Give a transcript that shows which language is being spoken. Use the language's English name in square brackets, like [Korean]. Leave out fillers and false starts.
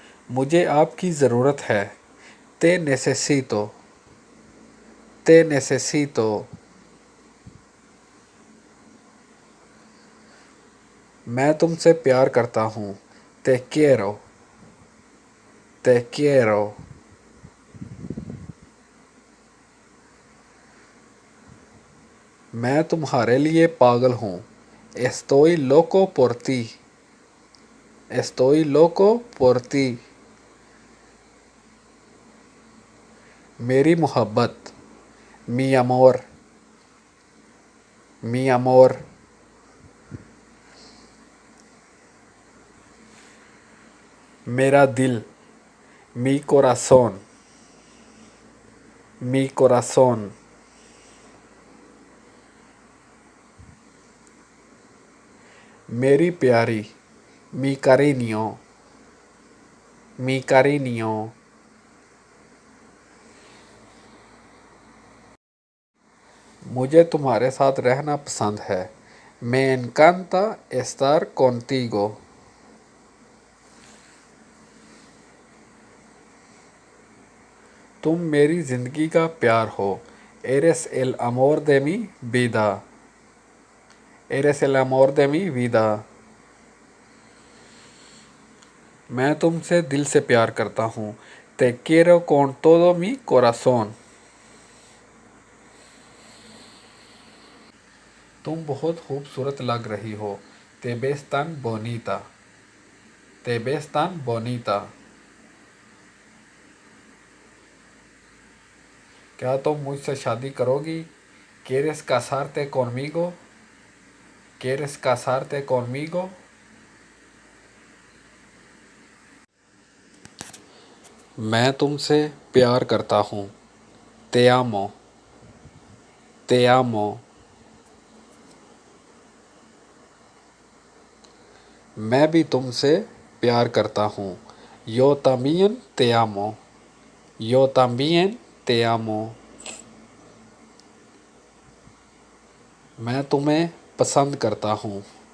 [Hindi] मुझे आपकी ज़रूरत है। [Spanish] Te necesito. Te necesito. [Hindi] मैं तुमसे प्यार करता हूँ। [Spanish] ते quiero, te quiero। [Hindi] मैं तुम्हारे लिए पागल हूँ। [Spanish] Estoy loco por ti, estoy loco por ti। [Hindi] मेरी मोहब्बत, [Spanish] mi amor, mi amor। [Hindi] मेरा दिल, [Spanish] mi corazón, mi corazón। [Hindi] मेरी प्यारी, [Spanish] mi cariño, mi cariño। [Hindi] मुझे तुम्हारे साथ रहना पसंद है। [Spanish] Me encanta estar contigo। [Hindi] तुम मेरी ज़िंदगी का प्यार हो। [Spanish] Eres el amor de mi vida, eres el amor de mi vida। [Hindi] मैं तुमसे दिल से प्यार करता हूँ। [Spanish] Te quiero con todo mi corazón। [Hindi] तुम बहुत खूबसूरत लग रही हो। [Spanish] Te ves tan bonita, te ves tan bonita। [Hindi] क्या तुम मुझसे शादी करोगी? [Spanish] ¿Quieres casarte conmigo? ¿Quieres casarte conmigo? [Hindi] मैं तुमसे प्यार करता हूँ। [Spanish] Te amo, te amo। [Hindi] मैं भी तुमसे प्यार करता हूँ। [Spanish] Yo también te amo, yo también te amo। [Hindi] मैं तुम्हें पसंद करता हूँ।